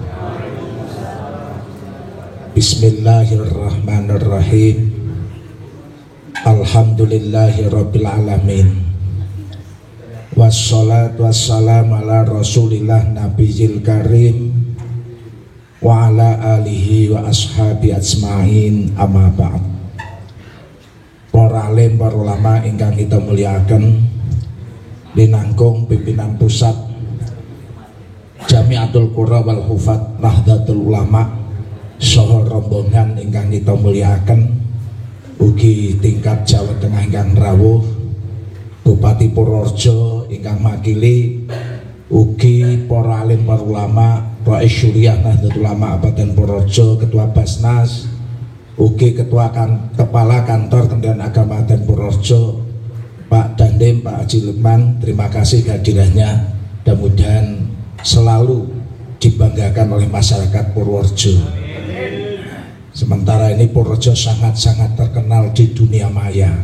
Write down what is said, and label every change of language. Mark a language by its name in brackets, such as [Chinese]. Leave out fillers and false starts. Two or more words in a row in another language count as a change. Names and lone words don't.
[Arabic] بسم الله الرحمن الرحيم. الحمد لله رب العالمين. والصلاة والسلام على رسول الله النبي الكريم وعلى آله وأصحابه أجمعين، أما بعد. [Javanese] Para alim, para ulama ingkang [Indonesian] kita muliakan, [Javanese] dinangkung pimpinan pusat Jamiatul Qura wal Hufaz Nahdlatul Ulama saha rombongan ingkang kita muliakan, ugi tingkat Jawa Tengah ingkang rawuh, Bupati Purworejo ingkang makili, ugi para alim para ulama, Rais Syuriah Nahdlatul Ulama Kabupaten Purworejo, Ketua Basnas, ugi Kepala Kantor Kementerian Agama Kabupaten Purworejo, Pak Dandim, Pak Haji Lukman, [Indonesian] terima kasih kehadirannya. Mudah-mudahan selalu dibanggakan oleh masyarakat Purworejo. Sementara ini Purworejo sangat-sangat terkenal di dunia maya.